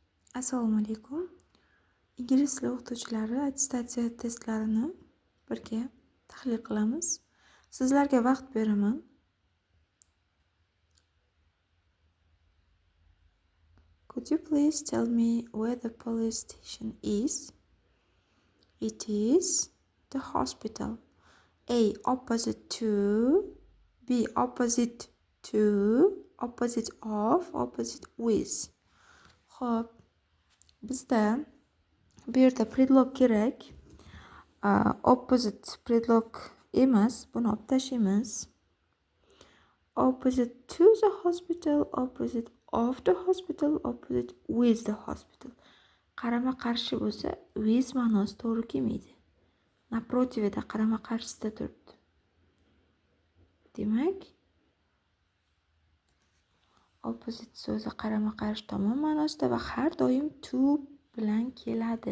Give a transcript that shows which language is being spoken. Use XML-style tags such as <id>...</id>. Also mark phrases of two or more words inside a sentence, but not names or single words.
<uz>Assalomu alaykum. Ingliz tili o'qituvchilari attestatsiya testlarini birga tahlil qilamiz. Sizlarga vaqt beraman.</uz> <en>Could you please tell me where the police station is? It is the hospital. A. Opposite to. B. Opposite to. Opposite of. Opposite with.</en> <uz>Xo'p, bizda bu yerda predlog kerak. Opposite predlog emas, buni olib tashlaymiz.</uz> <en>Opposite to the hospital, opposite of the hospital, opposite with the hospital.</en> <uz>Qarama qarshi bo'lsa, with ma'nosi to'g'ri kelmaydi. Naprotivida qarama qarshisida turibdi. Demak, opposite so'zi qarama qarshi tomon ma'nosida va har doim to bilan keladi.</uz>